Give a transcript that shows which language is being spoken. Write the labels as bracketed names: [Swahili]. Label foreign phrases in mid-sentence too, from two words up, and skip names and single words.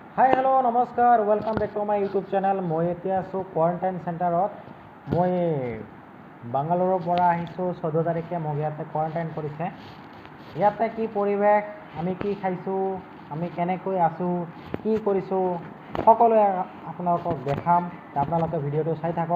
[English] Hi hello नमस्कार welcome back to my YouTube channel। [Assamese] मैं এতিয়া আছোঁ [English] quarantine center. [Assamese] মই বাংগালোৰৰ পৰা আহিছোঁ। 14 তাৰিখে মোক ইয়াতে কোৱাৰেণ্টাইন কৰিছে। ইয়াতে কি পৰিৱেশ, আমি কি খাইছোঁ, আমি কেনেকৈ আছোঁ, কি কৰিছোঁ, সকলোৱে আপোনালোকক দেখাম। আপোনালোকে ভিডিঅ'টো চাই থাকক।